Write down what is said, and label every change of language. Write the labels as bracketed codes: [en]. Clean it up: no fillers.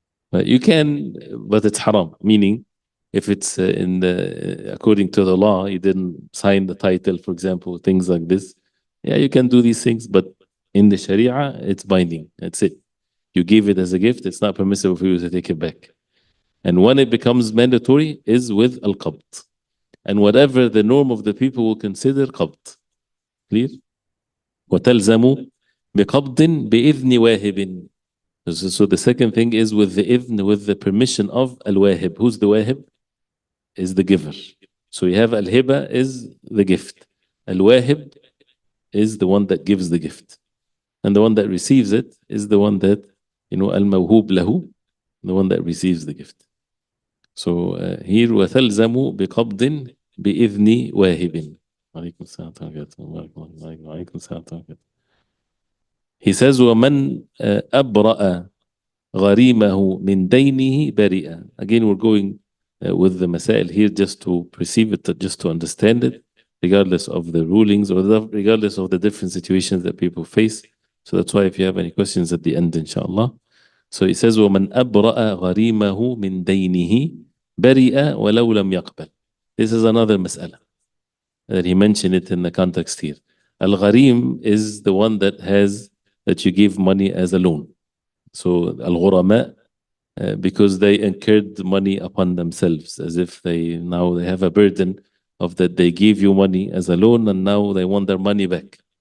[en] But you can, but it's haram. Meaning, if it's according to the law, you didn't sign the title, for example, things like this. Yeah, you can do these things, but in the Sharia, it's binding. That's it. You give it as a gift. It's not permissible for you to take it back. And when it becomes mandatory is with al-qabd. And whatever the norm of the people will consider qabd. [ar] Clear? وَتَلْزَمُ بِقَبْضٍ بِإِذْنِ وَاهِبٍ. [en] So the second thing is with the idhn, with the permission of al-wahib. Who's the wahib? Is the giver. So you have al-hibah is the gift. Al-wahib is the one that gives the gift. And the one that receives it is the one that, al-mawhub lahu, the one that receives the gift. So here, [ar] وَتَلْزَمُ بِقَبْضٍ بِإِذْنِ وَاهِبٍ. عليكم السلام عليكم السلام. [en] He says, [ar] وَمَنْ أَبْرَأَ غَرِيمَهُ مِنْ دَيْنِهِ بَرِئًا. [en] Again, we're going with the masail here just to perceive it, just to understand it, regardless of the rulings or regardless of the different situations that people face. So that's why if you have any questions at the end, inshallah. So he says, [ar] وَمَنْ أَبْرَأَ غَرِيمَهُ مِنْ دَيْنِهِ بَرِئًا وَلَوْ لَمْ يَقْبَلْ. [en] This is another mas'ala that he mentioned it in the context here. Al-gharim is the one that you give money as a loan. So al-ghurama, because they incurred money upon themselves, as if they have a burden of that they gave you money as a loan and now they want their money back.